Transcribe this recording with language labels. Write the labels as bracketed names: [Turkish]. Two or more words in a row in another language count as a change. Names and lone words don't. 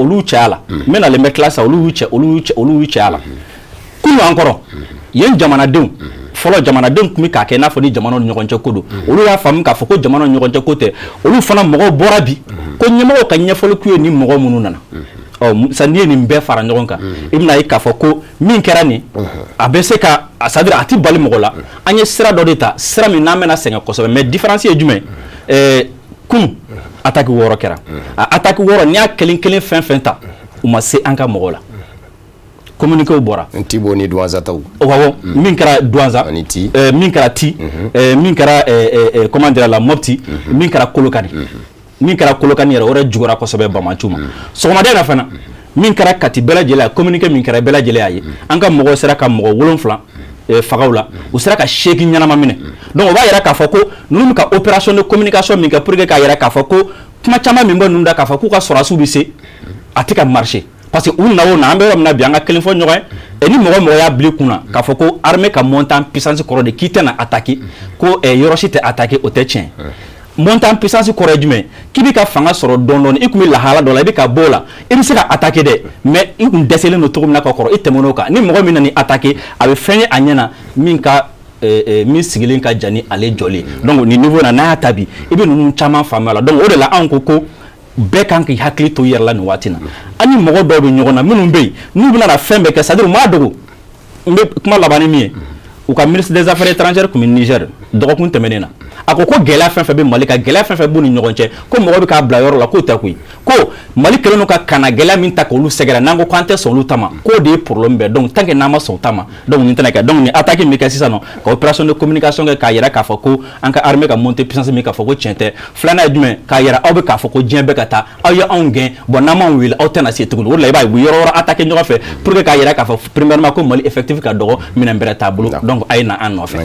[Bambara] olu cɛya la n bɛ nalen bɛ tila sa olu y'u cɛya la kunun an kɔrɔ yen jamanadenw fɔlɔ jamanadenw tun bɛ k'a kɛ i n'a fɔ ni jamanaw ni ɲɔgɔn cɛ ko don olu y'a faamu k'a fɔ ko jamanaw ni ɲɔgɔn cɛ ko tɛ olu fana mɔgɔw bɔra bi ko ɲɛmɔgɔw ka ɲɛfɔli k'u ye ni mɔgɔ minnu nana sisan n'i ye nin bɛɛ fara ɲɔgɔn kan i bɛna ye k'a fɔ ko min kɛra nin a bɛ se ka [French] c'est à dire [Bambara] a tɛ bali mɔgɔ la an ye sira dɔ de ta sira min n'an bɛna sɛgɛn kosɛbɛ [French] mais différence [Bambara] ye jumɛn kunun attaque 6 kɛra a attaque 6 n'i y'a kelen kelen fɛn fɛn ta u ma se an ka mɔgɔw la communiqué bɔra Ntibo ni Douanza taw awɔ min kɛra Douanza min kɛra Ti min kɛra [French] comment dire [Bambara] la Mopti min kɛra Kolokani min kɛra Kolokani yɛrɛ o yɛrɛ jugura kosɛbɛ Bamathio ma sɔgɔmada in na fana min kɛra Kati bɛɛ lajɛlen communiqué min kɛra bɛɛ lajɛlen y'a ye an ka mɔgɔw sera ka mɔgɔ 7 fagaw la u sera ka 8 ɲanama minɛ donc o b'a yɛrɛ k'a fɔ ko ninnu bɛ ka [French] opération de communication [Bambara] min kɛ [French] pour que [Bambara] k'a yɛrɛ k'a fɔ ko kuma caman min bɛ ninnu da k'a fɔ k'u ka sɔrɔdasiw bɛ se a tɛ ka marcher [French] parce que [Bambara] u na o na an bɛ yɔrɔ min na bi an ka kelen fɔ ɲɔgɔn ye ni mɔgɔ mɔgɔ y'a bila i kunna k'a fɔ ko armée ka [French] monter en puissance [Bambara] kɔrɔ de k'i tɛna attaquer ko yɔrɔ si tɛ attaquer o tɛ tiɲɛ [French] monter en puissance [Bambara] kɔrɔ ye jumɛn k'i bɛ ka fanga sɔrɔ dɔɔni dɔɔni i tun bɛ lahala dɔ la i bɛ ka bɔ o la i bɛ se ka attaquer dɛ mais i tun dɛsɛlen don cogo min na ka kɔrɔ i tɛmɛn'o kan ni mɔgɔ min na ni attaquer a bɛ fɛn ye a ɲɛna min ka min sigilen ka jan ni ale jɔlen donc ni niveau na n'a y'a ta bi i bɛ ninnu caman faamuya la donc o de la anw ko bɛɛ kan k'i hakili to i yɛrɛ la nin waati na ani mɔgɔ dɔw bɛ ɲɔgɔn na minnu bɛ yen n'u bɛna na fɛn bɛɛ kɛ [French] c'est à dire [Bambara] u m'a dogo n bɛ kuma laban ni min ye u ka [French] ministre des affaires étrangères [Bambara] tun bɛ Niger dɔgɔkun tɛmɛnen na a ko gɛlɛya fɛn fɛn bɛ Mali ka gɛlɛya fɛn fɛn b'u ni ɲɔgɔn cɛ ko mɔgɔ bɛ k'a bila yɔrɔ la k'o tɛ koyi ko Mali kɛlen don ka kana gɛlɛya min ta k'olu sɛgɛrɛ n'an ko k'an tɛ sɔn olu ta ma k'o de ye problème bɛɛ [French] donc tant que [Bambara] n'an ma sɔn o ta ma donc nin tɛna kɛ donc ni attaque min bɛ kɛ sisan nɔ ka [French] opération de communication [Bambara] kɛ k'a yira k'a fɔ ko an ka armée ka [French] monter puissance [Bambara] min k'a fɔ ko tiɲɛ tɛ filanan ye jumɛn k'a yira aw bɛ k'a fɔ ko diɲɛ bɛ ka taa aw ye anw gɛn bon n'an m'anw wele aw tɛna se tuguni o de la i b'a ye u bɛ yɔrɔ yɔrɔ attaquer ɲɔgɔn fɛ [French] pour que [Bambara] k'a yira k'a fɔ premièrement ko Mali effectif ka dɔgɔ minɛn bɛrɛ t'a bolo donc a ye na an nɔfɛ.